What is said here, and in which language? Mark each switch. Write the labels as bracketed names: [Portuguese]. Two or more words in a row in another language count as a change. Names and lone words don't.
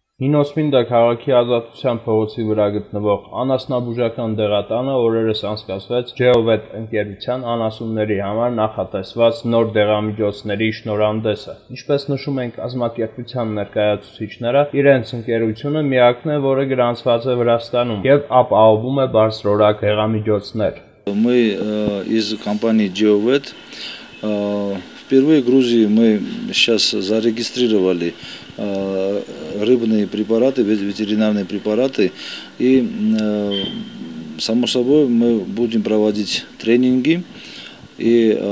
[Armenian] Նինոսմինդա քաղաքի Ազատության փողոցի վրա գտնվող անասնաբուժական դեղատանը օրերս անցկացվեց Geovet ընկերության անասունների համար նախատեսված նոր դեղամիջոցների շնորհանդեսը։ Ինչպես նշում են կազմակերպության ներկայացուցիչները, իրենց ընկերությունը միակն է, որը գրանցված է Վրաստանում եւ ապահովում է բարձրորակ դեղամիջոցներ։ [Russian] Мы из компании Geovet впервые в Грузии мы сейчас зарегистрировали рыбные препараты, ветеринарные препараты, и само собой мы будем проводить тренинги, и